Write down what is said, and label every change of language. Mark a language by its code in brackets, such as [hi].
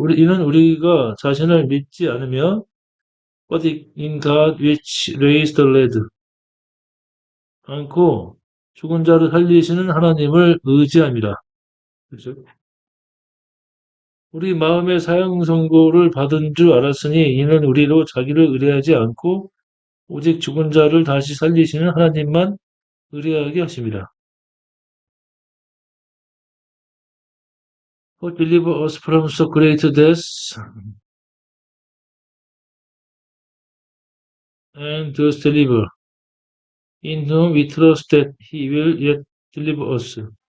[ko] 이는 우리가 자신을 믿지 않으며 [en] but in God which raised the dead. [ko] 않고 죽은 자를 살리시는 하나님을 의지함이라. 그렇죠? 우리 마음의 사형 선고를 받은 줄 알았으니 이는 우리로 자기를 의뢰하지 않고 오직 죽은 자를 다시 살리시는 하나님만 의뢰하게 하십니다. [en] Who deliver us from so great death and does deliver, in whom we trust that he will yet deliver us.